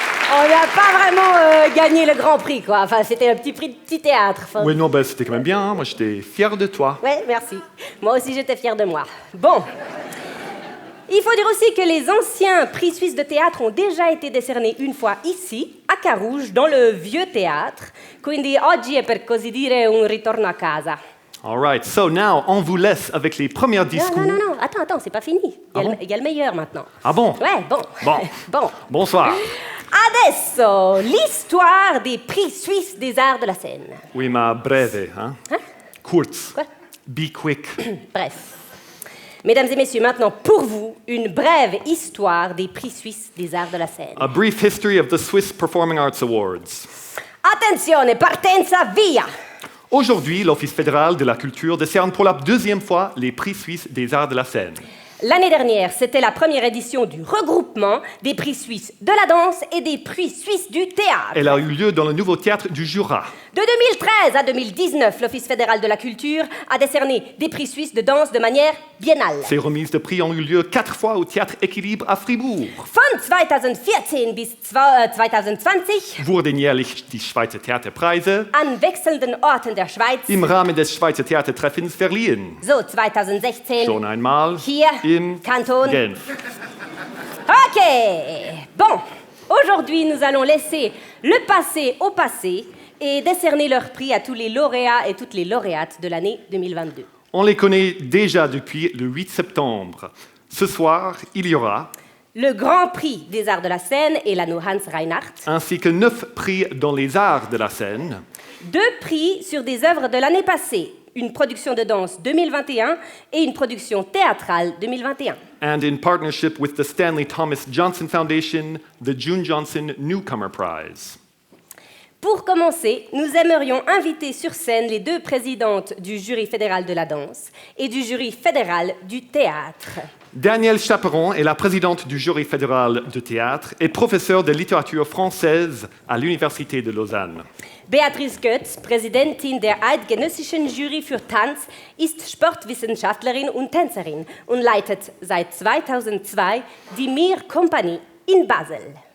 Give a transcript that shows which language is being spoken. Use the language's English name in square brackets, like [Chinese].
[French] On n'a pas vraiment gagné le Grand Prix, quoi. Enfin, c'était un petit prix de petit théâtre. Enfin, Oui, non, ben, c'était quand même bien. Hein. Moi, j'étais fier de toi. ouais, merci. Moi aussi, j'étais fière de moi. Bon. Il faut dire aussi que les anciens prix suisses de théâtre ont déjà été décernés une fois ici, à Carouge, dans le vieux théâtre. [Italian] Quindi oggi è per così dire un ritorno a casa. [English] All right, so now, [French] on vous laisse avec les premiers discours. Non, attends, c'est pas fini. Il y a le meilleur maintenant. Ah bon? Ouais, bon. Bon. Bonsoir. Adesso, l'histoire des prix suisses des arts de la scène. [Italian] Oui, ma breve, hein? Kurz. [French] Quoi? [English] Be quick. [French] Bref. Mesdames et messieurs, maintenant, pour vous, une brève histoire des prix suisses des arts de la scène. [English] A brief history of the Swiss Performing Arts Awards. [Italian] Attenzione, partenza, via! [French] Aujourd'hui, l'Office fédéral de la culture décerne pour la 2e fois les prix suisses des arts de la scène. L'année dernière, c'était la première édition du regroupement des prix suisses de la danse et des prix suisses du théâtre. Elle a eu lieu dans le nouveau théâtre du Jura. De 2013 à 2019, l'Office fédéral de la culture a décerné des prix suisses de danse de manière biennale. Ces remises de prix ont eu lieu 4 fois au théâtre Équilibre à Fribourg. [German] Von 2014 bis 2020 Wurden jährlich die Schweizer Theaterpreise an wechselnden Orten der Schweiz, im Rahmen des Schweizer Theatertreffens verliehen. so 2016 Schon einmal hier in Kanton. Genf. [French] Ok, bon, aujourd'hui nous allons laisser le passé au passé et décerner leur prix à tous les lauréats et toutes les lauréates de l'année 2022. On les connaît déjà depuis le 8 septembre. Ce soir, il y aura Le Grand Prix des arts de la scène et l'anneau Hans Reinhardt, ainsi que 9 prix dans les arts de la scène, 2 prix sur des œuvres de l'année passée, une production de danse 2021 et une production théâtrale 2021. [English] and in partnership with the Stanley Thomas Johnson Foundation, the June Johnson Newcomer Prize. [French] Pour commencer, nous aimerions inviter sur scène les 2 présidentes du jury fédéral de la danse et du jury fédéral du théâtre. Danielle Chaperon est la présidente du jury fédéral de théâtre et professeure de littérature française à l'Université de Lausanne. [German] Beatrice Götz, Präsidentin der Eidgenössischen Jury für Tanz, ist Sportwissenschaftlerin und Tänzerin und leitet seit 2002 die Mir Compagnie in Basel.